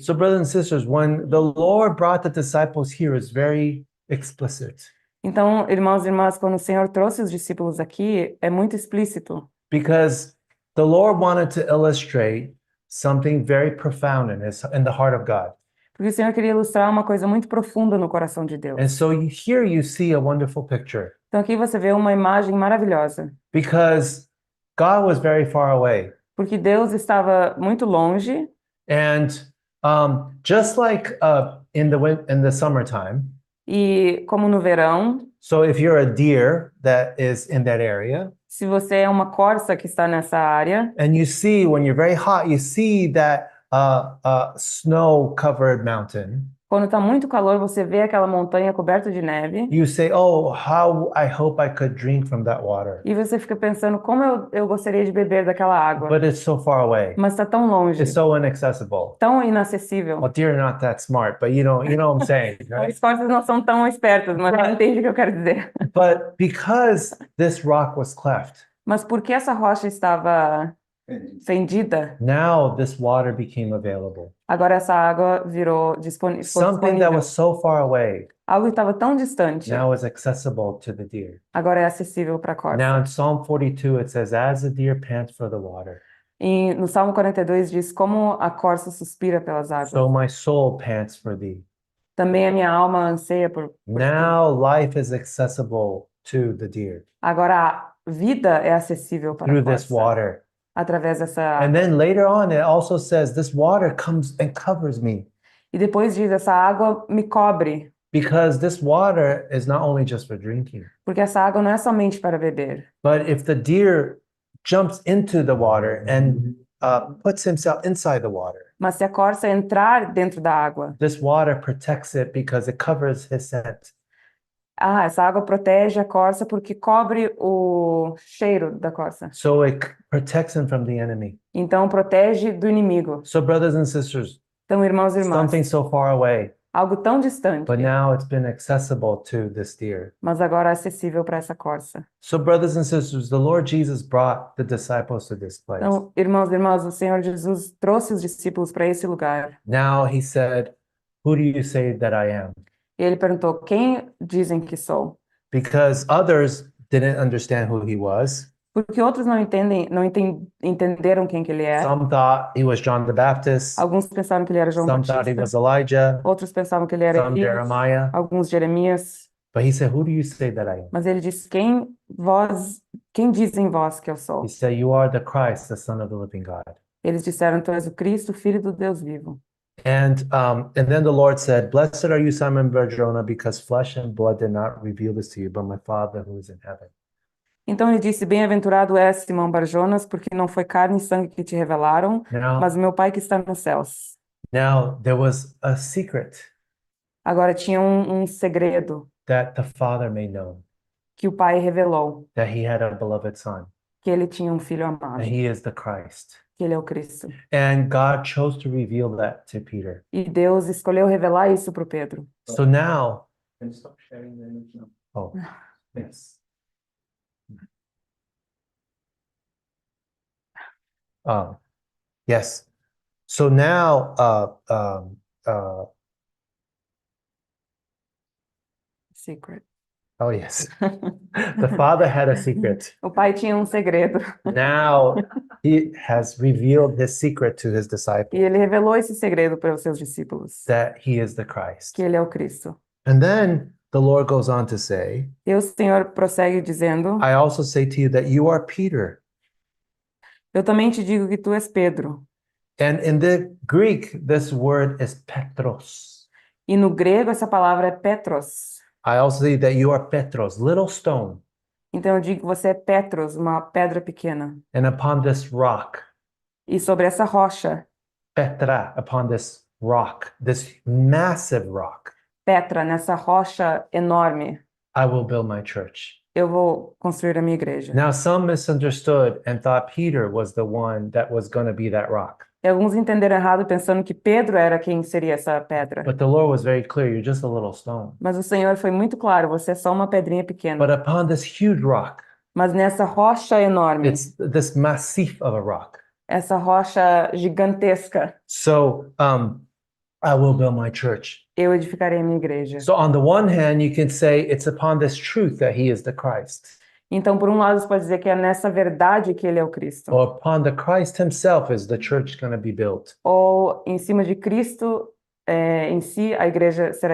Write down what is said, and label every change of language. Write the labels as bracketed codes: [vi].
[en] So, brothers and sisters, when the Lord brought the disciples here, it's very explicit [pt] Então, irmãos e irmãs, quando o Senhor trouxe os discípulos aqui, é muito explícito, [en] because the Lord wanted to illustrate something very profound in the heart of God. [pt] porque o Senhor queria ilustrar uma coisa muito profunda no coração de Deus. [en] And so here you see a wonderful picture [pt] Então, aqui você vê uma imagem maravilhosa, [en] because God was very far away. [pt] porque Deus estava muito longe, [en] And just like in the summertime, [pt] e como no verão, [en] so if you're a deer that is in that area, [pt] se você é uma corça que está nessa área, [en] and you see when you're very hot, you see that snow-covered mountain, [pt] quando está muito calor, você vê aquela montanha coberta de neve, [en] you say, "Oh, how I hope I could drink from that water." [pt] e você fica pensando como eu gostaria de beber daquela água, [en] But it's so far away. [pt] mas está tão longe, [en] It's so inaccessible. [pt] tão inacessível. [en] Well, deer are not that smart, but you know what I'm saying, right? [pt] As corças não são tão espertas, mas [en] Right. [pt] entende o que eu quero dizer. [en] But because this rock was cleft, [pt] Mas porque essa rocha estava fendida, [en] now this water became available. [pt] agora essa água virou ficou [en] Something that was so far away [pt] Algo que estava tão distante, [en] now is accessible to the deer. [pt] agora é acessível para a corça. [en] Now in Psalm 42, it says, "As the deer pants for the water, [pt] E no Salmo 42 diz como a corça suspira pelas águas. [en] so my soul pants for thee." [pt] Também a minha alma anseia por ti. [en] Now life is accessible to the deer [pt] Agora a vida é acessível para a [en] through this [pt] corça [en] water. [pt] através dessa [en] And then later on, it also says, "This water comes and covers me." [pt] E depois diz essa água me cobre, [en] Because this water is not only just for drinking, [pt] porque essa água não é somente para beber. [en] but if the deer jumps into the water and puts himself inside the water, [pt] Mas se a corça entrar dentro da água, [en] this water protects it because it covers his scent. [pt] essa água protege a corça porque cobre o cheiro da corça. [en] So it protects him from the enemy. [pt] Então protege do inimigo. [en] So, brothers and sisters, [pt] Então, irmãos e irmãs, [en] something so far away, [pt] algo tão distante, [en] but now it's been accessible to this deer. [pt] mas agora é acessível para essa corça. [en] So, brothers and sisters, the Lord Jesus brought the disciples to this place. [pt] Então, irmãos e irmãs, o Senhor Jesus trouxe os discípulos para esse lugar. [en] Now he said, "Who do you say that I am?" [pt] E ele perguntou: quem dizem que sou? [en] Because others didn't understand who he was. [pt] Porque outros entenderam quem que ele é. [en] Some thought he was John the Baptist. [pt] Alguns pensaram que ele era João [en] Some thought he [pt] Batista. [en] was Elijah. [pt] Outros pensavam que ele era [en] Some [pt] Elias. [en] Jeremiah. [pt] Alguns Jeremias. [en] But he said, "Who do you say that I am?" [pt] Mas ele disse: quem dizem vós que eu sou? [en] He said, "You are the Christ, the Son of the living God." [pt] Eles disseram: tu és o Cristo, filho do Deus vivo. [en] And then the Lord said, "Blessed are you, Simon Bar-Jonah, because flesh and blood did not reveal this to you, but my Father who is in heaven." [pt] Então ele disse: bem-aventurado és, Simão Bar-Jonas, porque não foi carne e sangue que te revelaram, mas o meu Pai que está nos céus. [en] Now there was a secret [pt] Agora tinha um segredo [en] that the Father made known, [pt] que o Pai revelou, [en] that he had a beloved Son, [pt] que ele tinha um filho amado, [en] and he is the Christ. [pt] que ele é o Cristo. [en] And God chose to reveal that to Peter. [pt] E Deus escolheu revelar isso para o Pedro. [en] So now, Can you stop sharing the image now? oh, yes. Yes. So now, Secret. oh yes, the Father had a secret. [pt] O Pai tinha um segredo. [en] Now he has revealed his secret to his [pt] E [en] disciples, [pt] ele revelou esse segredo para os seus discípulos, [en] that he is the Christ. [pt] que ele é o Cristo. [en] And then the Lord goes on to say, [pt] E o Senhor prossegue dizendo: [en] I also say to you that you are Peter. [pt] eu também te digo que tu és Pedro. [en] And in the Greek, this word is Petros. [pt] E no grego essa palavra é Petros. [en] I also say that you are Petros, little stone. [pt] Então eu digo que você é Petros, uma pedra pequena. [en] And upon this rock, [pt] E sobre essa rocha, [en] Petra, upon this rock, this massive rock, [pt] Petra, nessa rocha enorme, [en] I will build my church. [pt] eu vou construir a minha igreja. [en] Now, some misunderstood and thought Peter was the one that was going to be that rock. [pt] E alguns entenderam errado pensando que Pedro era quem seria essa pedra. [en] But the Lord was very clear, you're just a little stone. [pt] Mas o Senhor foi muito claro: você é só uma pedrinha pequena. [en] But upon this huge rock, [pt] Mas nessa rocha enorme, [en] it's this massif of a rock. [pt] essa rocha gigantesca, [en] So, I will build my church. [pt] eu edificarei a minha igreja. [en] So on the one hand, you can say it's upon this truth that he is the Christ. [pt] Então, por um lado, você pode dizer que é nessa verdade que ele é o Cristo. [en] Or upon the Christ himself is the church going to be built. [pt] Ou em cima de Cristo, em si, a igreja será